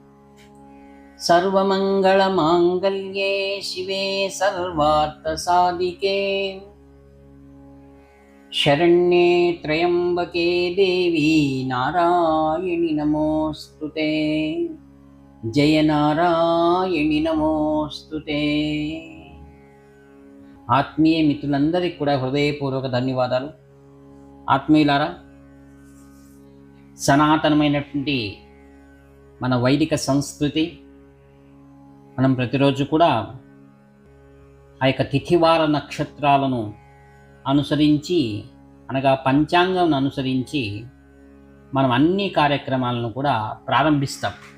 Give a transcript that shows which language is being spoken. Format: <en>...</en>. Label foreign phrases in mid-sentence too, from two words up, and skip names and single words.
<sa>सर्वमङ्गलमाङ्गल्ये शिवे सर्वार्थसाधिके शरण्ये त्र्यम्बके देवी नारायणि नमोऽस्तुते। जय नारायणि नमोऽस्तुते।</sa> <te>ఆత్మీయ మిత్రులందరికీ కూడా హృదయపూర్వక ధన్యవాదాలు. ఆత్మీయులారా, సనాతనమైనటువంటి మన వైదిక సంస్కృతి, మనం ప్రతిరోజు కూడా ఆ యొక్క తిథివార నక్షత్రాలను అనుసరించి, అనగా పంచాంగం అనుసరించి మనం అన్ని కార్యక్రమాలను కూడా ప్రారంభిస్తాం.</te>